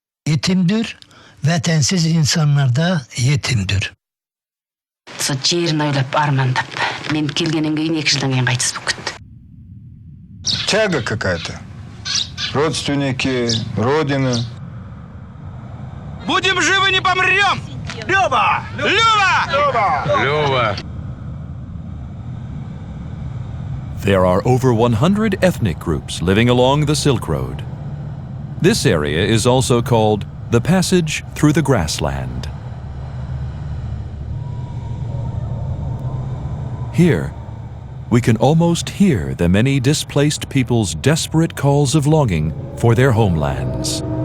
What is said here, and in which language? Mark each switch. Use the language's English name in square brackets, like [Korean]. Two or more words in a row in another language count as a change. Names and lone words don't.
[Turkish] yetimdir ve tensiz insanlar da yetimdir. [Kazakh] Со жерін ойлап армандап, мен келгеннен кейін 2 жылдан кейін қайтыс болып кетті. [Russian] Тяга какая-то. Родственники, родина. Будем живы, не помрем! Люба! Люба! Люба! Лёва. [English] There are over 100 ethnic groups living along the Silk Road. This area is also called the Passage Through the Grassland. Here, we can almost hear the many displaced people's desperate calls of longing for their homelands.